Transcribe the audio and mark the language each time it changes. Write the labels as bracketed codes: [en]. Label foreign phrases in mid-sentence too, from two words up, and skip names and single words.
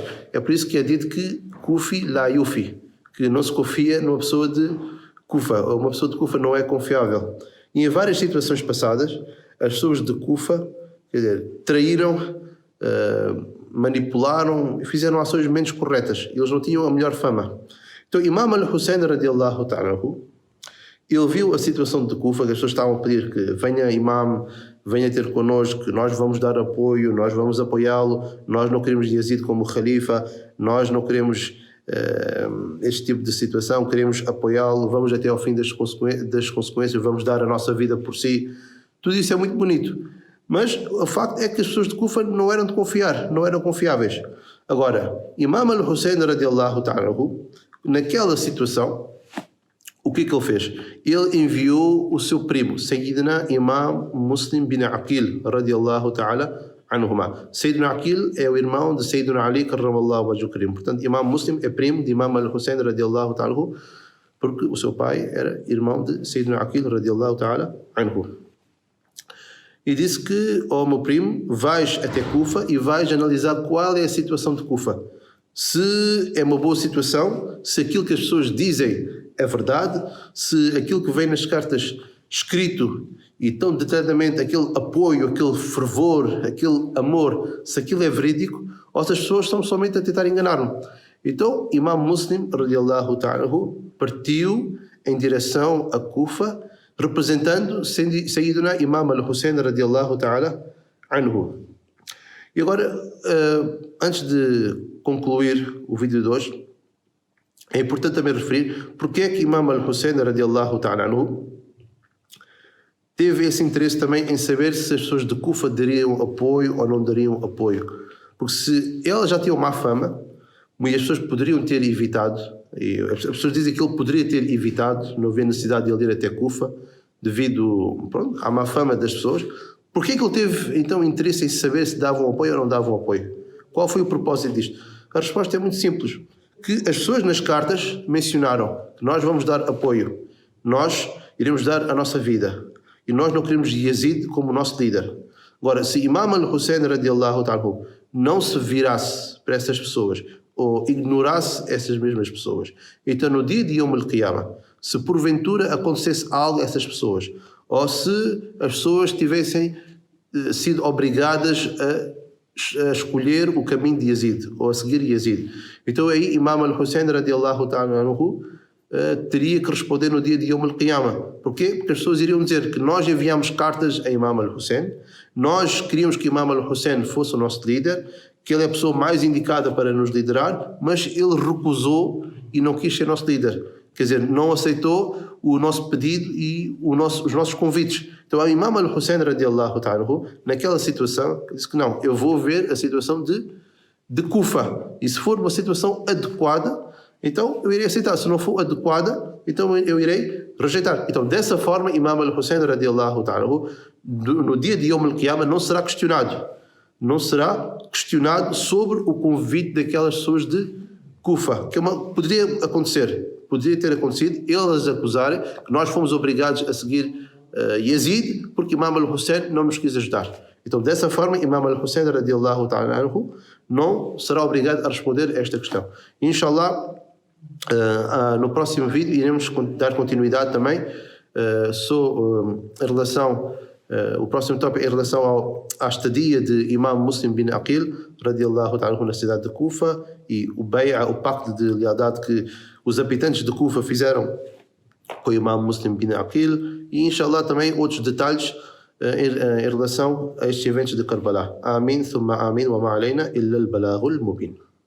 [pt] É por isso que é dito que [ar] الكوفي لا يوفي, [pt] que não se confia numa pessoa de Kufa. Uma pessoa de Kufa não é confiável. E em várias situações passadas, as pessoas de Kufa, quer dizer, traíram, manipularam e fizeram ações menos corretas. Eles não tinham a melhor fama. Então, [ar] إمام الحسين رضي الله تعالى, [pt] ele viu a situação de Kufa, que as pessoas estavam a pedir que venha Imam, venha ter connosco, que nós vamos dar apoio, nós vamos apoiá-lo, nós não queremos Yazid como Khalifa, nós não queremos este tipo de situação, queremos apoiá-lo, vamos até ao fim das consequências, vamos dar a nossa vida por si. Tudo isso é muito bonito. Mas o facto é que as pessoas de Kufa não eram de confiar, não eram confiáveis. Agora, [ar] إمام الحسين رضي الله تعالى, [pt] naquela situação, o que ele fez? Ele enviou o seu primo, [ar] سيدنا إمام مسلم بن عقيل رضي الله تعالى عنهما. [pt] Sayyidina Aqil é o irmão de Sayyidina Ali [ar] كرم الله وجهه الكريم. [pt] Portanto, Imam Muslim é primo de Imam al-Hussein [ar] رضي الله تعالى, [pt] porque o seu pai era irmão de Sayyidina Aqil [ar] رضي الله تعالى عنه. [pt] E disse que, ó meu primo, vais até Kufa e vais analisar qual é a situação de Kufa. Se é uma boa situação, se aquilo que as pessoas dizem é verdade, se aquilo que vem nas cartas escrito e tão detalhadamente, aquele apoio, aquele fervor, aquele amor, se aquilo é verídico, ou se as pessoas estão somente a tentar enganar-me. Então, [ar] إمام مسلم، رضي الله تعالى, [pt] partiu em direção a Kufa, representando Sayyidina Imam al-Hussein, [ar] رضي الله تعالى عنه. [pt] E agora, antes de concluir o vídeo de hoje, é importante também referir porque é que Imam al-Hussein [ar] رضي الله تعالى عنه [pt] teve esse interesse também em saber se as pessoas de Kufa dariam apoio ou não dariam apoio. Porque se ela já tinha má fama, e as pessoas poderiam ter evitado, e as pessoas dizem que ele poderia ter evitado, não havia necessidade de ele ir até Kufa, devido, pronto, à má fama das pessoas. Por que ele teve então interesse em saber se davam apoio ou não davam apoio? Qual foi o propósito disto? A resposta é muito simples. Que as pessoas nas cartas mencionaram que nós vamos dar apoio, nós iremos dar a nossa vida e nós não queremos Yazid como nosso líder. Agora, se Imam al-Hussein [ar] رضي الله تعالى [pt] não se virasse para essas pessoas ou ignorasse essas mesmas pessoas, então no dia de [ar] يوم القيامة, [pt] se porventura acontecesse algo a essas pessoas, ou se as pessoas tivessem sido obrigadas a escolher o caminho de Yazid, ou a seguir Yazid, então aí Imam al-Hussein [ar] رضي الله تعالى عنه [pt] teria que responder no dia de [ar] يوم القيامة. [pt] Porquê? Porque as pessoas iriam dizer que nós enviámos cartas a Imam al-Hussein, nós queríamos que Imam al-Hussein fosse o nosso líder, que ele é a pessoa mais indicada para nos liderar, mas ele recusou e não quis ser nosso líder. Quer dizer, não aceitou o nosso pedido e os nossos convites. Então, o Imam al-Hussein [ar] رضي الله تعالى, [pt] naquela situação, disse que não, eu vou ver a situação de Kufa. E se for uma situação adequada, então eu irei aceitar. Se não for adequada, então eu irei rejeitar. Então, dessa forma, [ar] إمام الحسين رضي الله تعالى, [pt] no dia de [ar] يوم القيامة, [pt] não será questionado. Não será questionado sobre o convite daquelas pessoas de Kufa, que poderia ter acontecido, eles acusarem que nós fomos obrigados a seguir Yazid porque Imam al-Hussein não nos quis ajudar. Então, dessa forma, Imam al-Hussein [ar] رضي الله تعالى عنه [pt] não será obrigado a responder a esta questão. Inshallah, no próximo vídeo iremos dar continuidade também em relação o próximo tópico em relação à estadia de Imam Muslim bin Aqil [ar] رضي الله تعالى [pt] na cidade de Kufa e o pacto de lealdade que os habitantes de Kufa fizeram com o Imam Muslim bin Aqil e inshallah também outros detalhes em relação a estes eventos de Karbala. [ar] آمين، ثم آمين، وما علينا إلا البلاغ المبين.